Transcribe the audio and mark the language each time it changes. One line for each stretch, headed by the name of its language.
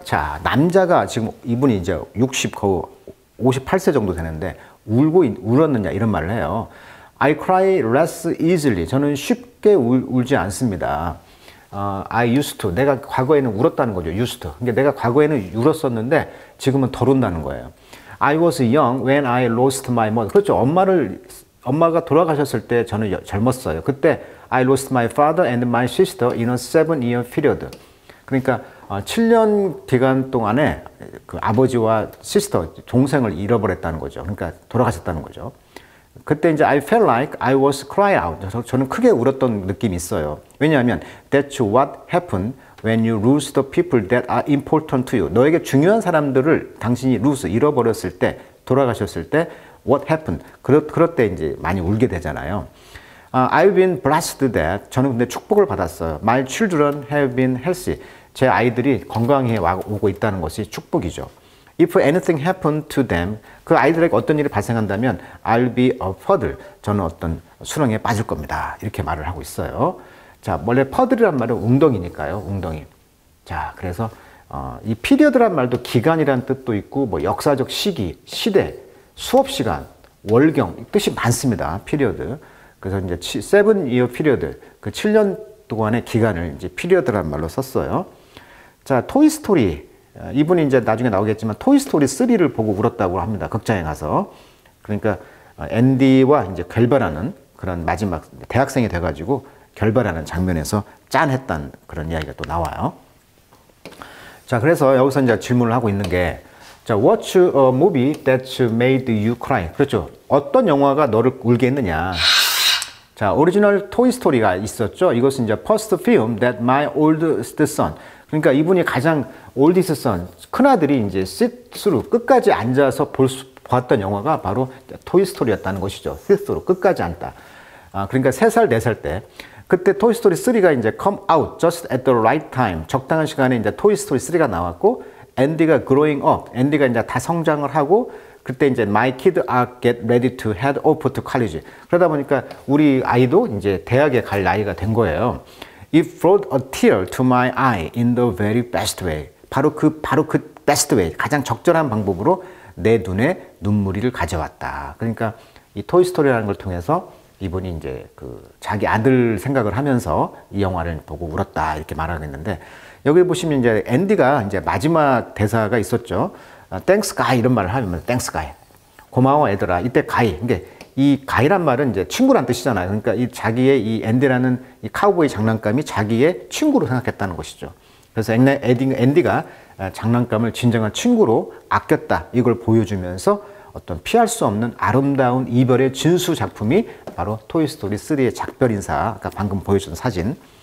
Korean: 자, 남자가 지금 이분이 이제 58세 정도 되는데 울었느냐 이런 말을 해요.
English: I cry less easily.
Korean: 저는 쉽게 울지 않습니다.
English: I used to.
Korean: 내가 과거에는 울었다는 거죠.
English: used to.
Korean: 그러니까 내가 과거에는 울었었는데 지금은 덜 운다는 거예요.
English: I was young when I lost my mother.
Korean: 그렇죠. 엄마가 돌아가셨을 때 저는 젊었어요. 그때
English: I lost my father and my sister in a 7-year period.
Korean: 그러니까 7년 기간 동안에 그 아버지와 시스터, 동생을 잃어버렸다는 거죠. 그러니까 돌아가셨다는 거죠. 그때 이제
English: I felt like I was crying out.
Korean: 저는 크게 울었던 느낌이 있어요. 왜냐하면
English: that's what happened when you lose the people that are important to you.
Korean: 너에게 중요한 사람들을 당신이 lose, 잃어버렸을 때, 돌아가셨을 때
English: what happened.
Korean: 그럴 때 이제 많이 울게 되잖아요.
English: I've been blessed that.
Korean: 저는 근데 축복을 받았어요.
English: My children have been healthy.
Korean: 제 아이들이 건강해 오고 있다는 것이 축복이죠.
English: If anything happened to them,
Korean: 그 아이들에게 어떤 일이 발생한다면
English: I'll be a puddle.
Korean: 저는 어떤 수렁에 빠질 겁니다. 이렇게 말을 하고 있어요. 자, 원래 puddle이란 말은 웅덩이니까요. 웅덩이. 자, 그래서 이 period란 말도 기간이란 뜻도 있고 뭐 역사적 시기, 시대, 수업 시간, 월경 뜻이 많습니다.
English: period.
Korean: 그래서 이제 7-year period, 그 7년 동안의 기간을 이제 period란 말로 썼어요. 자, 토이스토리. 이분이 이제 나중에 나오겠지만 토이스토리 3를 보고 울었다고 합니다. 극장에 가서. 그러니까 앤디와 이제 결별하는 그런 마지막 대학생이 돼가지고 결별하는 장면에서 짠했다는 그런 이야기가 또 나와요. 자, 그래서 여기서 이제 질문을 하고 있는 게, 자,
English: What's a movie that made you cry?
Korean: 그렇죠. 어떤 영화가 너를 울게 했느냐. 자, 오리지널 토이스토리가 있었죠. 이것은 이제
English: first film that my oldest son.
Korean: 그러니까 이분이 가장 oldest son, 큰아들이 이제 sit through, 끝까지 앉아서 봤던 영화가 바로 토이스토리였다는 것이죠. sit through, 끝까지 앉다. 그러니까 3살, 4살 때. 그때 토이스토리 3가 이제
English: come out just at the right time.
Korean: 적당한 시간에 이제 토이스토리 3가 나왔고, 앤디가
English: growing up.
Korean: 앤디가 이제 다 성장을 하고, 그때 이제
English: my kids are get ready to head off to college.
Korean: 그러다 보니까 우리 아이도 이제 대학에 갈 나이가 된 거예요.
English: It brought a tear to my eye in the very best way.
Korean: 바로 그 best way, 가장 적절한 방법으로 내 눈에 눈물을 가져왔다. 그러니까 이 토이스토리라는 걸 통해서 이분이 이제 그 자기 아들 생각을 하면서 이 영화를 보고 울었다 이렇게 말하고 있는데, 여기 보시면 이제 앤디가 이제 마지막 대사가 있었죠.
English: Thanks guy
Korean: 이런 말을 하면
English: Thanks guy.
Korean: 고마워 얘들아. 이때 guy. 그러니까 이 guy란 말은 이제 친구란 뜻이잖아요. 그러니까 이 자기의 이 앤디라는 이 카우보이 장난감이 자기의 친구로 생각했다는 것이죠. 그래서 앤디가 장난감을 진정한 친구로 아꼈다. 이걸 보여주면서 어떤 피할 수 없는 아름다운 이별의 진수 작품이 바로 토이스토리 3의 작별 인사, 아까 방금 보여준 사진.